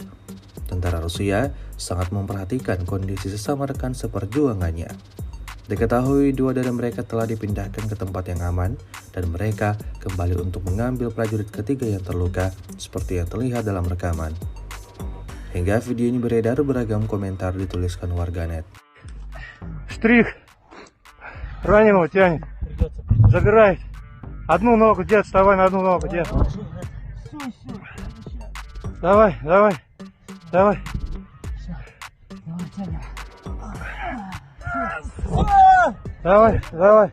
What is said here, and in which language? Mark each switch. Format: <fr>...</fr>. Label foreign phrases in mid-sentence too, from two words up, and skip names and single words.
<id>Tentara Rusia sangat memperhatikan kondisi sesama rekan seperjuangannya. Diketahui dua dari mereka telah dipindahkan ke tempat yang aman dan mereka kembali untuk mengambil prajurit ketiga yang terluka seperti yang terlihat dalam rekaman. Hingga video ini beredar, beragam komentar dituliskan warganet.</id> <ru>Штрих. Раненого тянет. Забирай. Одну ногу, дед, вставай на одну ногу, дед. Давай, давай. Давай. Давай, давай.</ru>